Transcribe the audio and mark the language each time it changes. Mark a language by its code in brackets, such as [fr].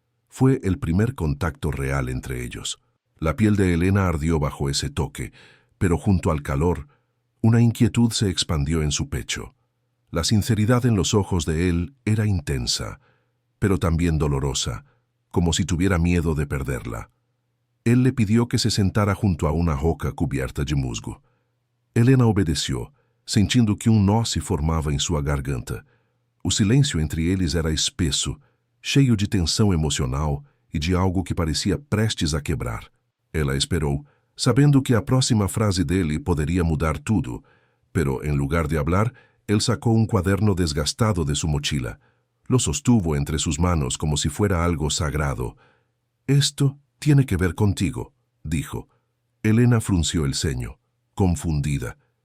[es] Fue el primer contacto real entre ellos. La piel de Elena ardió bajo ese toque, pero junto al calor, una inquietud se expandió en su pecho. La sinceridad en los ojos de él era intensa, pero también dolorosa, como si tuviera miedo de perderla. Él le pidió que se sentara junto a una roca cubierta de musgo. [pt] Helena obedeció, sentindo que nó se formava em sua garganta. O silêncio entre eles era espesso, cheio de tensão emocional e de algo que parecia prestes a quebrar. Ela esperou, sabendo que a próxima frase dele poderia mudar tudo, [es] pero en lugar de hablar, él sacó un cuaderno desgastado de su mochila. Lo sostuvo entre sus manos como si fuera algo sagrado. «Esto tiene que ver contigo», dijo. Elena frunció el ceño, confundida.